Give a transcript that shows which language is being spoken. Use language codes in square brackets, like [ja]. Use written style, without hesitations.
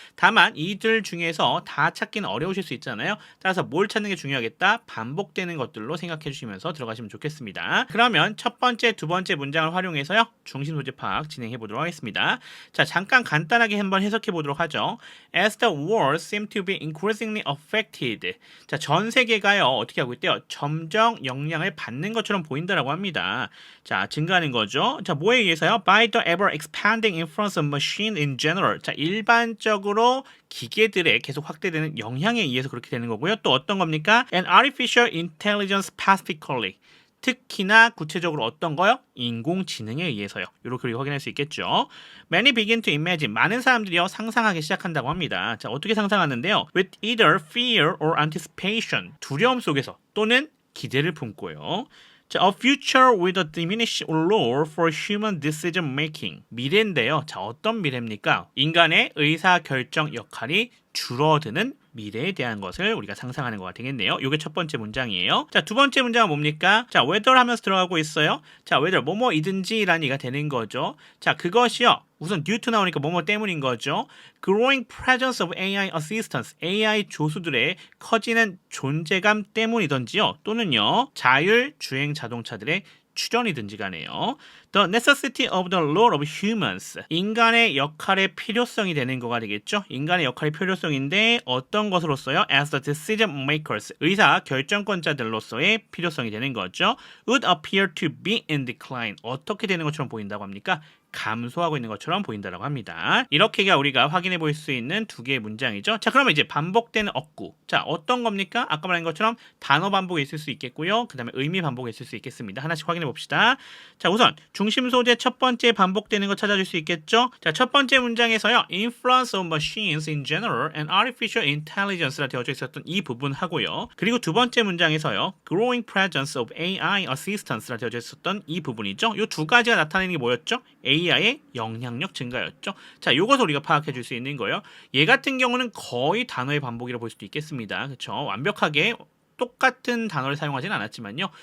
[ko] 다만 이들 중에서 다 찾기는 어려우실 수 있잖아요. 따라서 뭘 찾는 게 중요하겠다? 반복되는 것들로 생각해 주시면서 들어가시면 좋겠습니다. 그러면 첫 번째, 두 번째 문장을 활용해서요 중심 소재 파악 진행해 보도록 하겠습니다. 자 잠깐 간단하게 한번 해석해 보도록 하죠. [en] As the world seems to be increasingly affected. [ko] 자 전 세계가요 어떻게 하고 있대요? 점점 영향을 받는 것처럼 보인다라고 합니다. 자 증가하는 거죠. 자 뭐에 의해서요? [en] By the ever expanding influence of machine in general. [ko] 자 일반적으로 기계들의 계속 확대되는 영향에 의해서 그렇게 되는 거고요. 또 어떤 겁니까? [en] And artificial intelligence specifically. [ko] 특히나 구체적으로 어떤 거요? 인공지능에 의해서요. 이렇게 확인할 수 있겠죠. [en] Many begin to imagine. [ko] 많은 사람들이요 상상하기 시작한다고 합니다. 자 어떻게 상상하는데요? [en] With either fear or anticipation. [ko] 두려움 속에서 또는 기대를 품고요. [en] 자, a future with a diminished allure for human decision making. [ko] 미래인데요. 자, 어떤 미래입니까? 인간의 의사 결정 역할이 줄어드는 미래에 대한 것을 우리가 상상하는 거가 되겠네요. 이게 첫 번째 문장이에요. 자, 두 번째 문장은 뭡니까? 자, whether 하면서 들어가고 있어요. 자, whether 뭐뭐이든지라는 얘기가 되는 거죠. 자, 그것이요. 우선 due to 나오니까 뭐뭐 때문인 거죠. [en] Growing presence of AI assistants, [ko] AI 조수들의 커지는 존재감 때문이던지요. 또는요. 자율 주행 자동차들의 출현이든지 간에요. [en] The necessity of the role of humans. [ko] 인간의 역할의 필요성이 되는 거가 되겠죠. 인간의 역할의 필요성인데 어떤 것으로서요? [en] As the decision makers. [ko] 의사 결정권자들로서의 필요성이 되는 거죠. [en] Would appear to be in decline. [ko] 어떻게 되는 것처럼 보인다고 합니까? 감소하고 있는 것처럼 보인다고 합니다. 이렇게가 우리가 확인해 볼 수 있는 두 개의 문장이죠. 자, 그러면 이제 반복되는 어구. 자, 어떤 겁니까? 아까 말한 것처럼 단어 반복이 있을 수 있겠고요. 그 다음에 의미 반복이 있을 수 있겠습니다. 하나씩 확인해 봅시다. 자, 우선 중심 소재 첫 번째 반복되는 거 찾아줄 수 있겠죠? 자, 첫 번째 문장에서요. [en] Influence of machines in general and artificial intelligence라 [ko] 되어져 있었던 이 부분 하고요. 그리고 두 번째 문장에서요. [en] Growing presence of AI assistance [ko] 라 되어져 있었던 이 부분이죠. 이 두 가지가 나타내는 게 뭐였죠? AI의 영향력 증가였죠. 자, 요것을 우리가 파악해 줄 수 있는 거예요. 얘 같은 경우는 거의 단어의 반복이라고 볼 수도 있겠습니다. 그렇죠? 완벽하게 똑같은 단어를 사용하진 않았지만요.